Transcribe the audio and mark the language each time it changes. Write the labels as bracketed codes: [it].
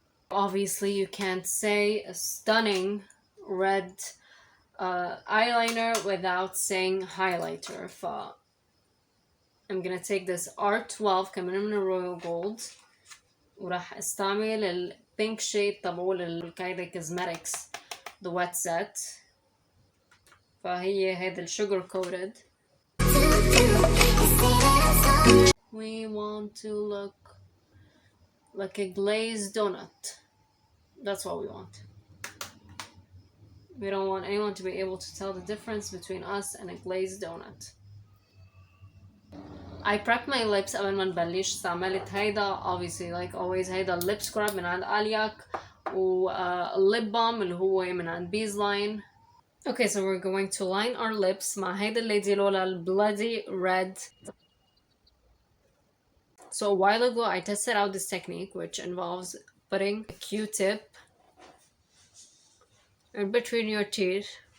[en] Obviously you can't say a stunning red eyeliner without saying highlighter. I'm gonna take this R12 [ar] كمان من [en] Royal Gold، [ar] وراح استعمل ال [en] pink shade [ar] تبعول الكايدا [en] cosmetics the wet set. [ar] فهي هيدا ال [en] sugar coated. We want to look like a glazed donut. That's what we want. We don't want anyone to be able to tell the difference between us and a glazed donut. I prep my lips [ar] قبل ما نبلش. استعملت هيدا [en] obviously like always [ar] هيدا [en] lip scrub [ar] من عند ألياك، و [en] lip balm [ar] اللي هو من عند Beesline. [en] Okay, so we're going to line our lips [ar] مع هيدا [en] ليدي لولا bloody red. So a while ago I tested out this technique, which involves putting a Q-tip in between your teeth.